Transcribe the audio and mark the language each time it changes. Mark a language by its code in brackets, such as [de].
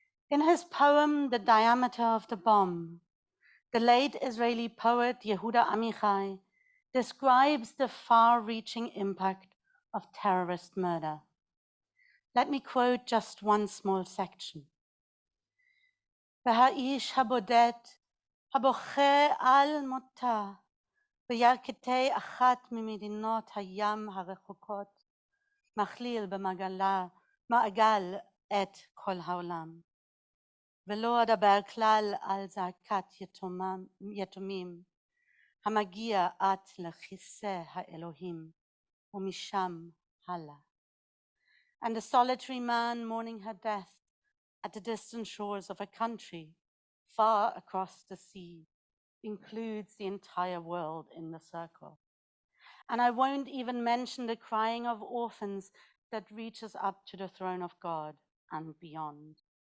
[en] In his poem, The Diameter of the Bomb, the late Israeli poet Yehuda Amichai describes the far-reaching impact of terrorist murder. Let me quote just one small section. [he] והאיש הבודד הבוכה על מותה בירכתי אחת ממדינות הים הרחוקות מכליל במעגל את כל העולם. ולא אדבר כלל על זעקת יתומים המגיע עד לכיסא האלוהים ומשם הלאה. [en] And a solitary man mourning her death at the distant shores of a country far across the sea includes the entire world in the circle. And I won't even mention the crying of orphans that reaches up to the throne of God and beyond.